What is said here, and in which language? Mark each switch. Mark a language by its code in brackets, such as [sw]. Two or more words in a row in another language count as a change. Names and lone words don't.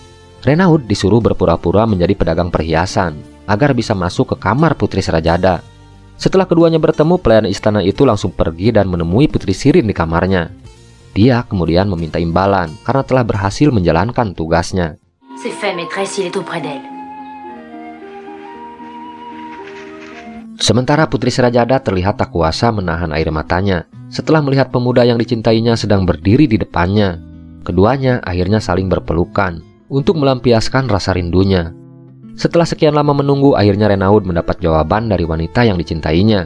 [id] Renaud disuruh berpura-pura menjadi pedagang perhiasan agar bisa masuk ke kamar Putri Serajada. Setelah keduanya bertemu, pelayan istana itu langsung pergi dan menemui Putri Sirin di kamarnya. Dia kemudian meminta imbalan karena telah berhasil menjalankan tugasnya. [fr] C'est fait, maîtresse, il est auprès d'elle. [id] Sementara Putri Serajada terlihat tak kuasa menahan air matanya setelah melihat pemuda yang dicintainya sedang berdiri di depannya. Keduanya akhirnya saling berpelukan untuk melampiaskan rasa rindunya. Setelah sekian lama menunggu, akhirnya Renaud mendapat jawaban dari wanita yang dicintainya.